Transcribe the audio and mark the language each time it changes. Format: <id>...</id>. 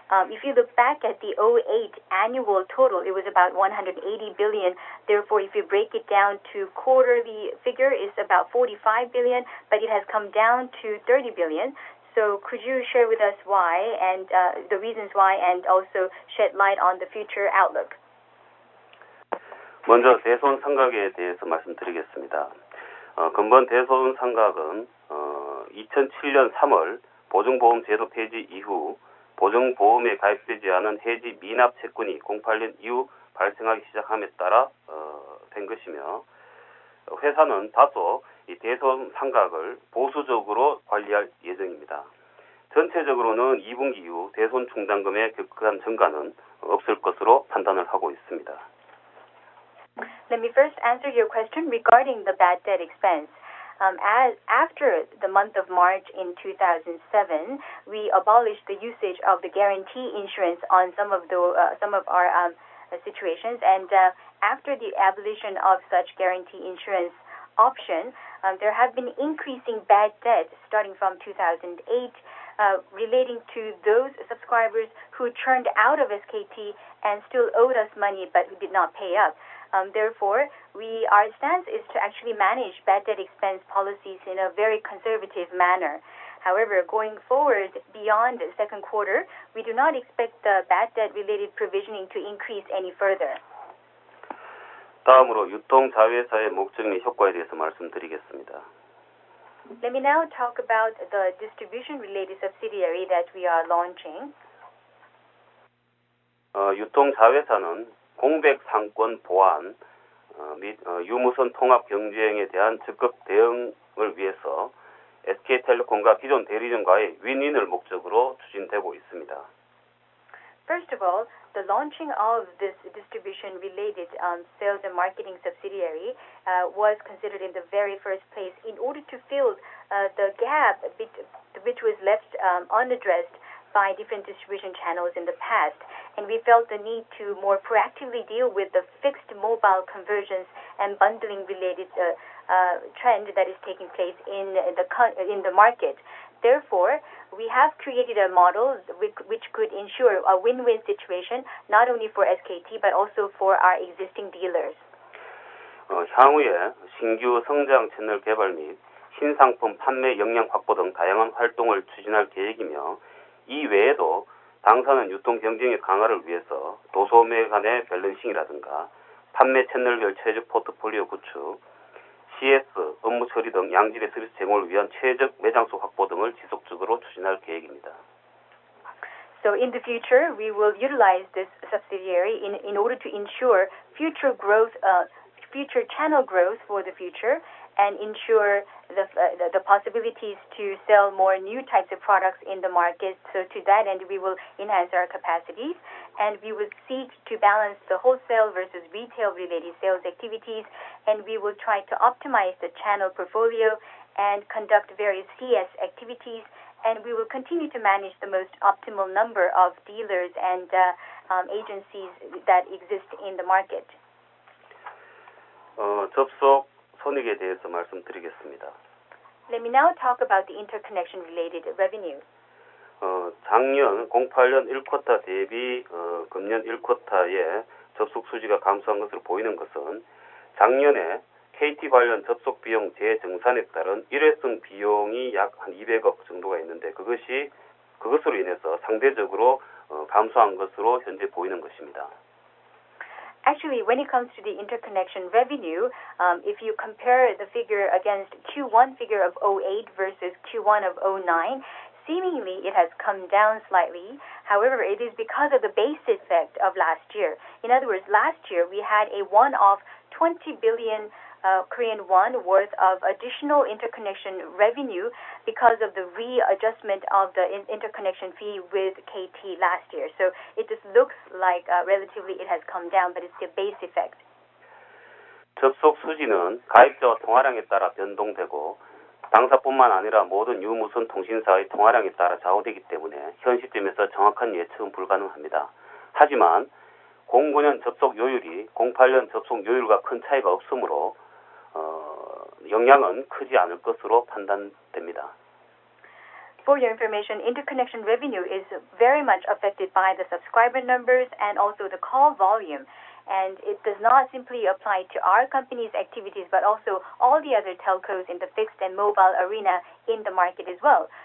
<en>If you look back at the 2008 annual total, it was about 180 billion. Therefore, if you break it down to quarterly figure, it's about 45 billion, but it has come down to 30 billion. So could you share with us why and the reasons why, and also shed light on the future outlook?</en> <ko>먼저 대손 상각에 대해서 말씀드리겠습니다. 근본 대손 상각은 2007년 3월 보증보험 제도 폐지 이후 보증보험에 가입되지 않은 해지 미납 채권이 08년 이후 발생하기 시작함에 따라 된 것이며, 회사는 다소 이 대손 상각을 보수적으로 관리할 예정입니다. 전체적으로는 2분기 이후 대손 충당금의 격한 증가는 없을 것으로 판단을 하고 있습니다.</ko> <en>Let me first answer your question regarding the bad debt expense. After the month of March in 2007, we abolished the usage of the guarantee insurance on some of our situations, and after the abolition of such guarantee insurance option, there have been increasing bad debt starting from 2008 relating to those subscribers who churned out of SKT and still owed us money but who did not pay up. Therefore, our stance is to actually manage bad debt expense policies in a very conservative manner. However, going forward beyond the second quarter, we do not expect the bad debt related provisioning to increase any further.</en> <ko>다음으로 유통자회사의 목적 및 효과에 대해서 말씀드리겠습니다.</ko> <en>Let me now talk about the distribution related subsidiary that we are launching.</en> <ko>유통자회사는 공백 상권 보완 및 유무선 통합 경쟁에 대한 적극 대응을 위해서 SK텔레콤과 기존 대리점과의 윈윈을 목적으로 추진되고 있습니다.</ko> <en>First of all, the launching of this distribution-related sales and marketing subsidiary was considered in the very first place in order to fill the gap which was left unaddressed by different distribution channels in the past, and we felt the need to more proactively deal with the fixed mobile convergence and bundling related trend that is taking place in the market. Therefore, we have created a model which could ensure a win-win situation not only for SKT but also for our existing dealers.</en> <ko>향후에 신규 성장 채널 개발 및 신상품 판매 역량 확보 등 다양한 활동을 추진할 계획이며, 이 외에도 당사는 유통 경쟁의 강화를 위해서 도소매 간의 밸런싱이라든가 판매 채널별 최적 포트폴리오 구축, CS, 업무 처리 등 양질의 서비스 제공을 위한 최적 매장수 확보 등을 지속적으로 추진할 계획입니다.</ko> <en>So in the future, we will utilize this subsidiary in order to ensure future growth, future channel growth for the future, and ensure the possibilities to sell more new types of products in the market. So to that end, we will enhance our capacities, and we will seek to balance the wholesale versus retail related sales activities, and we will try to optimize the channel portfolio and conduct various CS activities, and we will continue to manage the most optimal number of dealers and agencies that exist in the market.</en> <ko>접속 손익에 대해서 말씀드리겠습니다.</ko> <en>Let me now talk about the interconnection related revenue.</en> <ko>작년 08년 1쿼터 대비 금년 1쿼터에 접속 수지가 감소한 것으로 보이는 것은 작년에 KT 관련 접속 비용 재정산에 따른 일회성 비용이 약 한 200억 정도가 있는데 그것으로 인해서 상대적으로 감소한 것으로 현재 보이는 것입니다.</ko> <en>Actually, when it comes to the interconnection revenue, if you compare the figure against Q1 figure of 08 versus Q1 of 09, seemingly it has come down slightly. However, it is because of the base effect of last year. In other words, last year we had a one-off 20 billion Korean won worth of additional interconnection revenue because of the readjustment of the interconnection fee with KT last year. So it just looks like relatively it has come down, but it's the base effect.</en> <ko>접속 수지는 가입자와 통화량에 따라 변동되고 당사뿐만 아니라 모든 유무선 통신사의 통화량에 따라 좌우되기 때문에 현 시점에서 정확한 예측은 불가능합니다. 하지만 09년 접속 요율이 08년 접속 요율과 큰 차이가 없으므로 영향은 크지 않을 것으로 판단됩니다.</ko> <en>For your information, interconnection revenue is very much affected by the subscriber numbers and also the call volume. And it does not simply apply to our company's activities, but also all the other telcos in the fixed and mobile arena in the market as well.</en>